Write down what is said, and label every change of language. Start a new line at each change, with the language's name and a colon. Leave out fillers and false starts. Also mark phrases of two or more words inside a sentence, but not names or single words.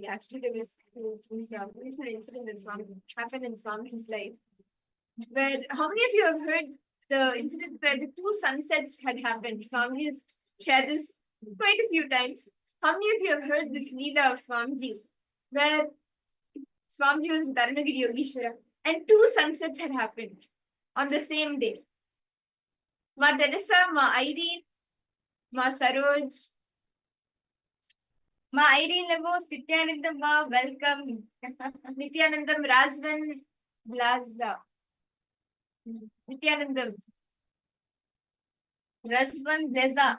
English: Actually, there was this beautiful incident that happened in Swamiji's life, where how many of you have heard the incident where the two sunsets had happened? Swamiji has shared this quite a few times. How many of you have heard this Leela of Swamiji's, where Swamiji was in Dharmagiri Yogeshwara and two sunsets had happened on the same day? Ma Teresa, Ma Irene, Ma Saroj, Ma Irene Levels, Nithyananda, Ma, welcome. Nithyanandam, Razvan, Blaza. Nithyanandam, Razvan, Reza.